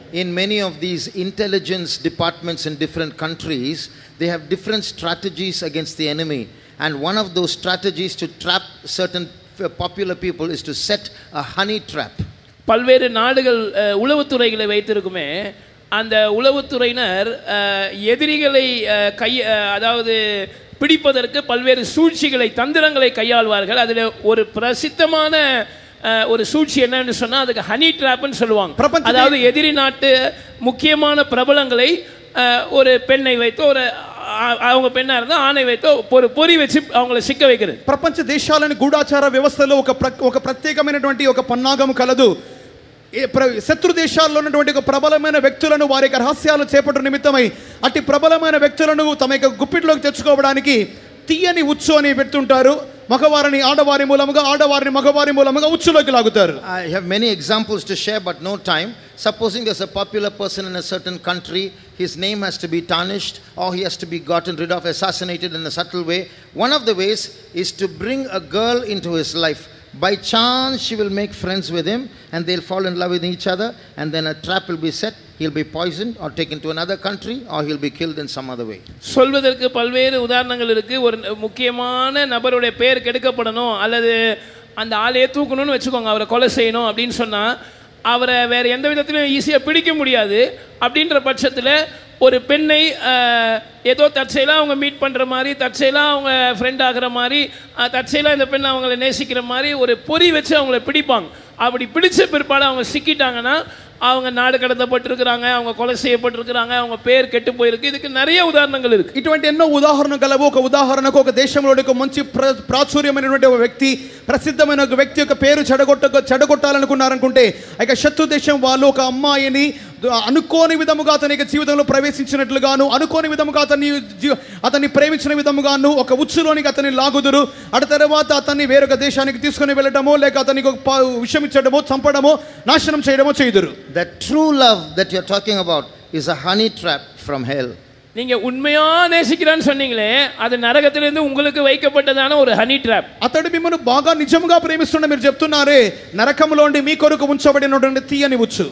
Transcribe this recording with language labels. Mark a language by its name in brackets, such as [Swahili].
[English] In many of these intelligence departments in different countries, they have different strategies against the enemy. And one of those strategies to trap certain popular people is to set a honey trap. [Tamil] பல்வேறு நாடுகள் உளவுத்துறைகளை வைத்திருக்குமே. அந்த உளவுத்துறையினர் எதிரிகளை அதாவது பிடிப்பதற்கு பல்வேறு சூழ்ச்சிகளை தந்திரங்களை கையாள்வார்கள். அதில் ஒரு பிரசித்தமான ஒரு சூழ்ச்சி என்னன்னு சொன்னால் அதுக்கு ஹனி ட்ராப்னு சொல்லுவாங்க. அதாவது எதிரி நாட்டு முக்கியமான பிரபலங்களை ஒரு பெண்ணை வைத்து ஒரு அவங்க பெண்ணா இருந்தா ஆணை வைத்து ஒரு பொறி வச்சு அவங்கள சிக்க வைக்கிறது. [Telugu] ప్రపంచ దేశాలని గూఢాచార వ్యవస్థలో ఒక ప్రత్యేకమైనటువంటి ఒక పన్నాగం కలదు. శత్రు దేశాల్లో ఉన్నటువంటి ఒక ప్రబలమైన వ్యక్తులను వారి యొక్క రహస్యాలు చేపట్టు నిమిత్తమై అట్టి ప్రబలమైన వ్యక్తులను తమ యొక్క గుప్పిట్లోకి తెచ్చుకోవడానికి తీయని ఉచ్చు అని పెడుతుంటారు. మగవారిని ఆడవారి మూలముగా ఆడవారిని మగవారి మూలముగా ఉచ్చులోకి లాగుతారు. [English] I have many examples to share but no time. Supposing there's a popular person in a certain country, his name has to be tarnished or he has to be gotten rid of, assassinated in a subtle way. One of the ways is to bring a girl into his life. By chance she will make friends with him and they'll fall in love with each other, and then a trap will be set. He'll be poisoned or taken to another country or he'll be killed in some other way. [Tamil] சொல்வதற்கு பல்வேறு உதாரணங்கள் இருக்கு. ஒரு முக்கியமான நபருடைய பெயர் கெடுக்கப்படணும் அல்லது அந்த ஆளையே தூக்கணும்னு வச்சுக்கோங்க, அவரை கொலை செய்யணும் அப்படின்னு சொன்னால் அவரை வேறு எந்த விதத்திலும் ஈஸியாக பிடிக்க முடியாது. அப்படின்ற பட்சத்தில் ஒரு பெண்ணை ஏதோ தற்செயலாக அவங்க மீட் பண்ணுற மாதிரி, தற்செயலாக அவங்க ஃப்ரெண்ட் ஆகிற மாதிரி, தற்செயலாக இந்த பெண்ணை அவங்கள நேசிக்கிற மாதிரி ஒரு பொறி வச்சு அவங்கள பிடிப்பாங்க. அப்படி பிடிச்ச பிற்பாடு அவங்க சிக்கிட்டாங்கன்னா அவங்க நாடு கடத்தப்பட்டிருக்கிறாங்க, அவங்க கொலை செய்யப்பட்டிருக்கிறாங்க, அவங்க பேர் கெட்டு போயிருக்கு. இதுக்கு நிறைய ఉదాహరణలు இருக்கு. [Telugu] ఇటువంటి ఎన్నో ఉదాహరణలు కలవు. ఒక ఉదాహరణకు ఒక దేశంలోని ఒక మంచి ప్రాచుర్యమైనటువంటి ఒక వ్యక్తి, ప్రసిద్ధమైన ఒక వ్యక్తి యొక్క పేరు చెడగొట్టాలనుకున్నారనుకుంటే ఇక శత్రు దేశం వాళ్ళు ఒక అమ్మాయిని అనుకోని విధముగా అతని జీవితంలో ప్రవేశించినట్లుగాను, అనుకోని విధముగా అతన్ని ప్రేమించిన విధముగాను ఒక ఉచ్చులోనికి అతన్ని లాగుదురు. ఆ తర్వాత అతన్ని వేరొక దేశానికి తీసుకుని వెళ్ళడమో లేక అతనికి విషం ఇచ్చడమో చంపడమో నాశనం చేయడమో చేయుదురు. [English] The true love that you're talking about is a honey trap from hell. [Tamil] நீங்க உண்மையா நேசிக்கிறான்னு சொன்னீங்களே, அது நரகத்திலிருந்து உங்களுக்கு வைக்கப்பட்டதான ஒரு హనీ ట్రాప్. [Telugu] అతడు మిమ్మల్ని బాగా నిజముగా ప్రేమిస్తున్న మీరు చెప్తున్నారే, నరకములోండి మీ కొరకు ఉంచబడినటువంటి తీయని ఉచ్చు.